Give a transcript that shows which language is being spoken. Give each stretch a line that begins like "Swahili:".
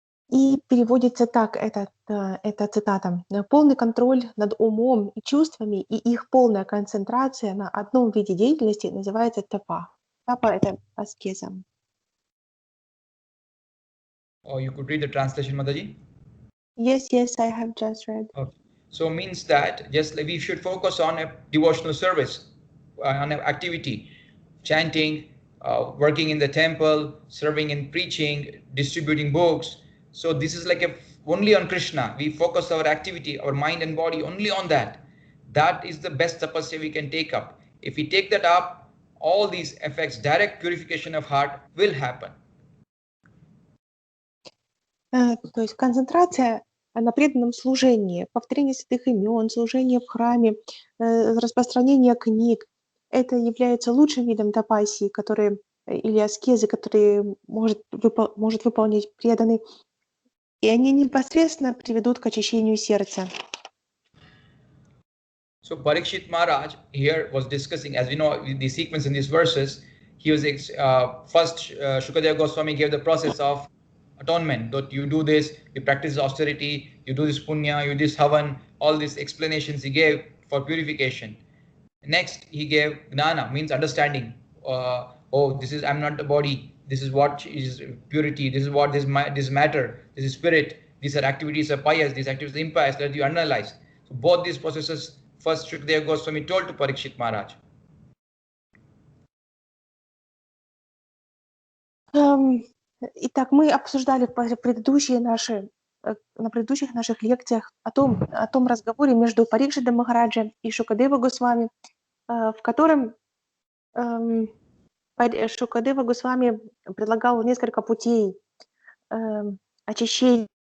Russian: И переводится так, эта цитата. «Полный контроль над умом и чувствами и их полная концентрация на одном виде деятельности называется тапа». Тапа — это аскеза.
English: Or you could read the translation, Mataji. Yes, I have just read. Okay. So means that just like we should focus on a devotional service, on an activity, chanting, working in the temple, serving in preaching, distributing books. So this is like only on Krishna. We focus our activity, our mind and body only on that. That is the best tapasya we can take up. If we take that up, all these effects, direct purification of heart will happen.
Russian: То есть концентрация на преданном служении, повторение святых имен, служение в храме, распространение книг — это является лучшим видом тапасии, или аскезы, которые может выполнить преданный, и они непосредственно приведут к очищению сердца.
English: So Parikshit Maharaj here was discussing, as we know the sequence in these verses, he was first Shukadeva Goswami gave the process of atonement, that you do this, you practice austerity, you do this punya, you do this havan, all these explanations he gave for purification. Next he gave gnana, means understanding. This is, I'm not the body, this is what is purity, this is what this matter, this is spirit, these are activities of pious, these activities are impious, that you analyze. So both these processes first Shukadeva Goswami told to Parikshit Maharaj.
Russian: Итак, мы обсуждали на предыдущих наших лекциях о том разговоре между Парикшитом Махараджем и Шукадева Госвами, в котором Шукадева Госвами предлагал несколько путей очищения.